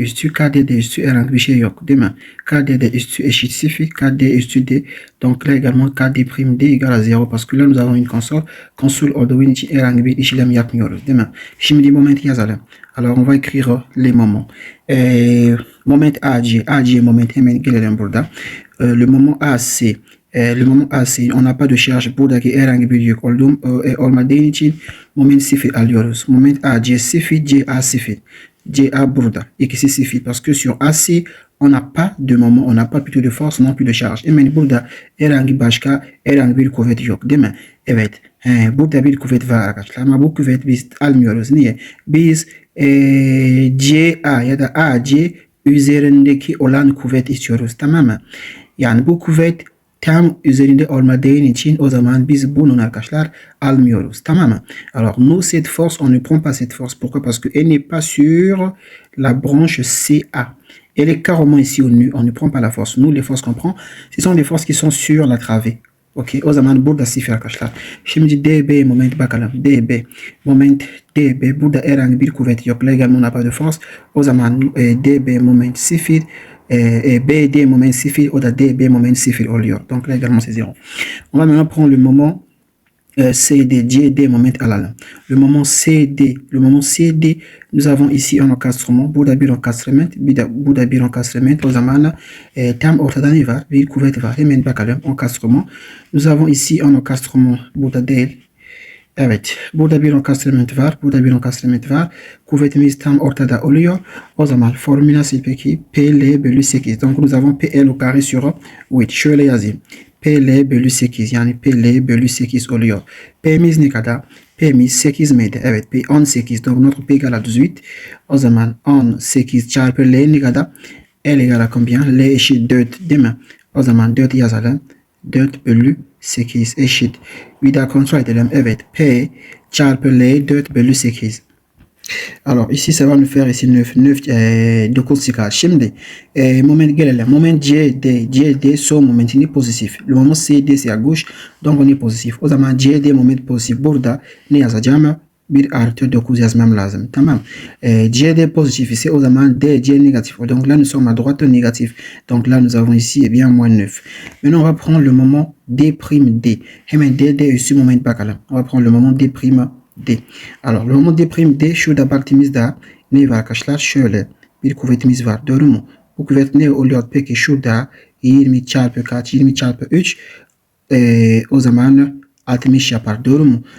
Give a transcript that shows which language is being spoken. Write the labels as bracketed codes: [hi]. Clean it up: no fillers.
[tr] KDD üstü herhangi bir şey yok değil mi? KDD üstü eşit 0. KD üstü D. [fr] Donc là également KD prime D égale à 0 parce que là nous avons une console. [tr] Console olduğu için herhangi bir işlem yapmıyoruz değil mi? Şimdi moment yazalım. [fr] Alors on va écrire les moments. [tr] Moment AC. AC moment hemen gelelim burada. [fr] Le moment AC. Le moment AC, on n'a pas de charge [tr] buradaki herhangi bir yük olmadığı için moment 0 alıyoruz. Moment AC 0, CA 0. CA burada. İkisi 0 [fr] parce que sur AC on n'a pas de moment, on n'a pas plutôt de force, non plus de charge. [tr] Hemen burada herhangi bir kuvvet yok değil mi? Evet. Burada bir kuvvet var arkadaşlar ama bu kuvvet biz almıyoruz. Niye? Biz CA ya da AC üzerindeki olan kuvvet istiyoruz, tamam mı? Yani bu kuvvet tam üzerinde olmadığı için o zaman biz bunun arkadaşlar almıyoruz, tamam mı? [fr] Alors nous cette force on ne prend pas cette force. Pourquoi? Parce que elle n'est pas sur la branche CA. Elle est carrément ici au nu. On ne prend pas la force. Nous les forces qu'on prend, ce sont des forces qui sont sur la travée. [tr] Ok, o zaman burada 0 arkadaşlar. Şimdi DB moment bakalım. DB moment DB burada herhangi bir kuvvet yok. [fr] Là également on n'a pas de force. [tr] O zaman DB moment 0. BD moment 0 ou DB moment 0 oluyor. [fr] Donc là également c'est 0. On va maintenant prendre le moment CD, [tr] CD moment alalım. [fr] Le moment CD, nous avons ici un encastrement. [tr] Burada bir encastrement, burada bir encastrement. O zaman tam ortada ne var? Bir kuvvet var. Hemen bakalım encastrement. [fr] Nous avons ici un encastrement. [tr] Burada değil. Evet, burada bir encastrement var, burada bir encastrement var. Kuvvetimiz tam ortada oluyor. O zaman formül nasıl peki? PL bölü 8. [fr] Donc nous avons PL au carré sur 8. [tr] Şöyle yazayım. PL bölü 8 yani PL bölü 8 oluyor. P'miz ne kadar? P'miz 8 miydi? Evet, P 18. [fr] Donc notre P égale à 18. [tr] O zaman 18 çarpı L ne kadar? [fr] L égale à combien? [tr] L eşit 4 değil mi? O zaman 4 yazalım. 4 bölü 8 eşit. Bir daha kontrol edelim. Evet. P çarpı L 4 bölü 8. [fr] Alors ici ça va nous faire ici [tr] 9 çıkar. Şimdi moment gelelim. Moment CD son momentini pozitif. [fr] Le moment CD c'est à gauche. Donc on est positif. [tr] O zaman CD moment pozitif. Burada ne yazacağım? Bir artı 9 yazmam lazım. Tamam. CD positif ise o zaman DC négatif. [fr] Donc là nous sommes à droite négatif. Donc là nous avons ici eh bien moins 9. Maintenant on va prendre le moment D'. [tr] Hemen D üstü moment bakalım. [fr] On va prendre le moment D'. Alors le moment D', [tr] şurada baktığımızda ne var arkadaşlar? Şöyle bir kuvvetimiz var. Doğru mu? Bu kuvvet ne oluyor? Peki şurada 20 çarpı kaç? 20 çarpı 3 o zaman 60 yapar. Doğru mu?